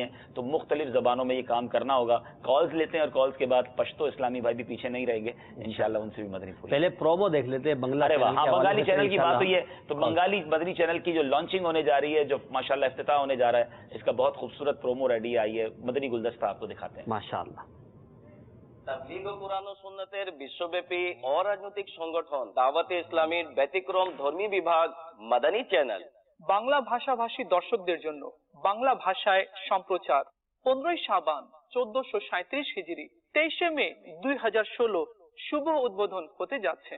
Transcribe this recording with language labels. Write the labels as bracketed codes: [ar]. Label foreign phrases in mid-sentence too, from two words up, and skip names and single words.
[ur] تو مختلف زبانوں میں یہ کام کرنا ہوگا. کالز لیتے ہیں اور کالز کے بعد پشتو اسلامی بھائی بھی پیچھے نہیں رہیں گے انشاءاللہ، ان سے بھی مدنی پھول. پہلے پرومو دیکھ لیتے ہیں بنگلہ. ہاں بنگالی چینل کی بات ہوئی ہے تو بنگالی مدنی چینل کی جو لانچنگ ہونے جا رہی ہے، جو ماشاءاللہ افتتاح ہونے جا رہا ہے، اس کا بہت خوبصورت [en] promo ready [ur] آئی ہے. مدنی گلدستہ آپ کو دکھاتے ہیں ماشاءاللہ. [bn] তাবলীগ ও কুরআন ও সুন্নতের বিশ্বব্যাপী অরাজনৈতিক সংগঠন দাওয়াতে ইসলামীর ব্যতিক্রম ধর্মী বিভাগ মাদানী চ্যানেল বাংলা ভাষাভাষী দর্শকদের জন্য বাংলা ভাষায় সম্প্রচার 15 শাবান 1437 হিজরি 23 মে 2016 শুভ উদ্বোধন হতে যাচ্ছে